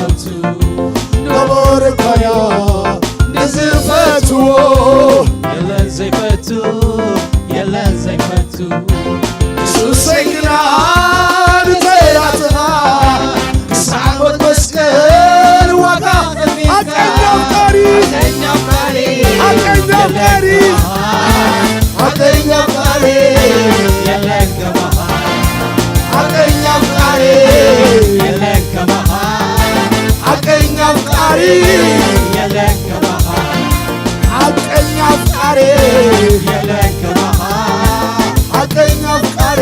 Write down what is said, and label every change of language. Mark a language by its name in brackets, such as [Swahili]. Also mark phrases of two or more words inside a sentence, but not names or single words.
[Tigrinya] ነቦርካያ ንዝፈትዎ የለን ዘይፈቱ የለን ዘይፈቱ ኢየሱሰይ ግና ንተያትኻ ክሳዕ ሞት መስቀል ዋጋ [Amharic] ሐቀኛ አፍቃሪ ሐቀኛ አፍቃሪ ሐቀኛ አፍቃሪ [Tigrinya] የለን ከመሃ [Amharic] ሐቀኛ አፍቃሪ [Tigrinya] የለን ከመሃ [Amharic] ሐቀኛ አፍቃሪ [Tigrinya] የለን ከመሃ [Amharic] ሐቀኛ አፍቃሪ [Tigrinya] የለን ከመሃ [Amharic] ሐቀኛ አፍቃሪ